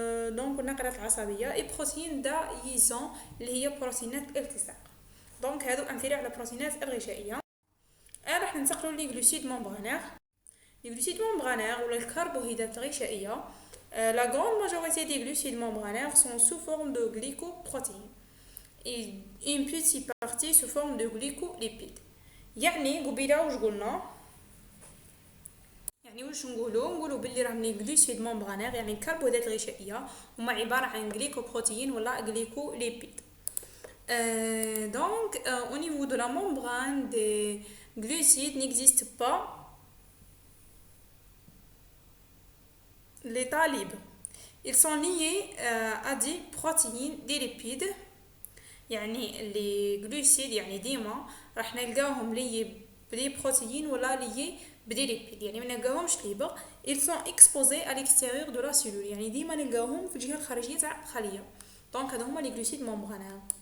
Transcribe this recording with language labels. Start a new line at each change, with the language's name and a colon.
Arabic: دونك النقلات العصبيه اي بروتين دايزون اللي هي بروتينات الالتصاق. دونك هادو امثله على البروتينات الغشائيه. راح ننتقلوا لي جلوسيد ممبرانير. لي جلوسيد ممبرانير ولا الكربوهيدرات الغشائيه،
French: la grande majorité des glucides membranaires sont sous forme de glycoprotéines et une petite partie sous forme de glycolipides.
Arabic: يعني قبيله واش قلنا، يعني واش نقولوا باللي راهم لي غلوسيد ممبرانير يعني الكربوهيدرات الغشائيه هما عباره عن غليكوبروتين ولا غليكوليبيد.
French: Donc, au niveau de la membrane des glucides, n'existe pas l'état libre. Ils sont liés à des protéines, des lipides.
Arabic: يعني les glucides يعني ديما راح نلقاهم لي بدي بروتين ولا لي بدي ليبيد، يعني ما نلقاهمش ليبر.
French: ils sont exposés à l'extérieur de la cellule،
Arabic: يعني ديما نلقاهم في الجهه الخارجيه تاع الخليه. دونك هذا هما لي glucides membranaires.